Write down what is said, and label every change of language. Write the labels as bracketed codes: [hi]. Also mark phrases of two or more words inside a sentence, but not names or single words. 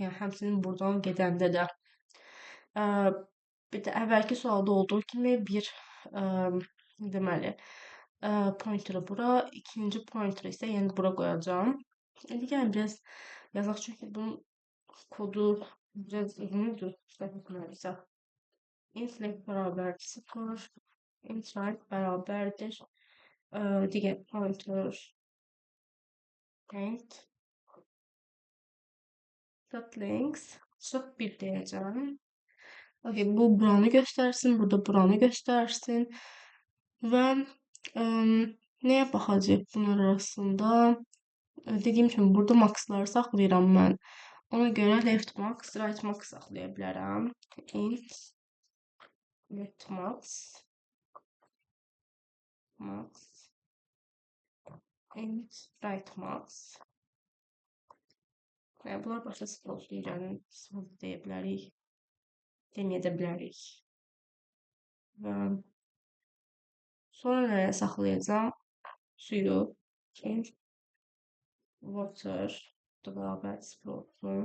[az] Yəni həmçinin buradan gedəndə də. Bir də əvvəlki sualda olduğu kimi bir deməli pointer'ı bura, ikinci pointer'ı isə yəni bura qoyacağam. İndi gəlin biraz yazaq, çünki bunun kodu biraz uzundur. İstəmirsə. [en] Int length [az] bərabərdir 0. [en] Int right [az] bərabərdir. Digər pointer [en] int dot length [az] çox 1 deyəcəm. Okay, bu buranı göstərsin, burada buranı göstərsin. Və nəyə baxacaq bunlar arasında? Dediyim kimi, burada maxları saxlayıram mən. Ona görə [en] left max, right max [az] saxlaya bilərəm. [en] Int left max, int right max. [az] Yəni, bunlar başa sıfır olsun, gəlin sıfır deyə bilərik. Deməyə də bilərik. Və sonra nəyə saxlayacağam? Suyu. [en] Int water [az] bərabər sıfır olsun.